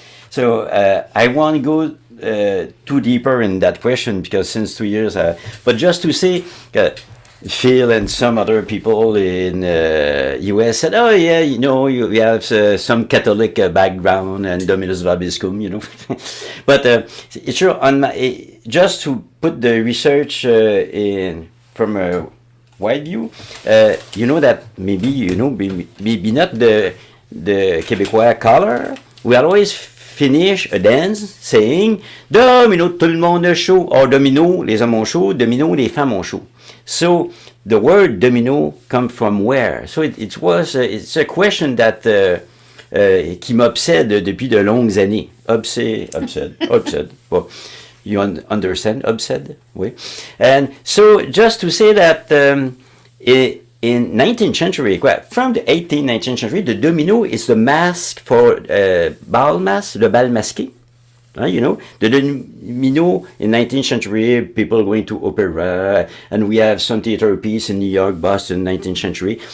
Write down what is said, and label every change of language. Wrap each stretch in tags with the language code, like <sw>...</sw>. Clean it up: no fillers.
<en>So I won't go too deeper in that question because since 2 years, but just to say, Phil and some other people in US said, oh yeah, you have some Catholic background and Dominus Vobiscum, but it's true, just to put the research in from a wide view, that maybe not the Quebecois color. We always finish a dance saying domino,</en> <fr>tout le monde est chaud,</fr> <en>or domino,</en> <fr>les hommes ont chaud,</fr> <en>domino,</en> <fr>les femmes ont chaud.</fr> <en>So the word domino come from where? So it's a question that</en> <fr>qui m'obsède depuis de longues années. Obsède.</fr> <en>Well, you understand?</en> <fr>Obsède? Oui.</fr> <en>And so just to say that in 19th century, from the 18th, 19th century, the domino is the mask for bal masque,</en> <fr>le bal masqué.</fr> <en>The domino in 19th century, people going to opera, and we have some theater piece in New York, Boston, 19th century.</en>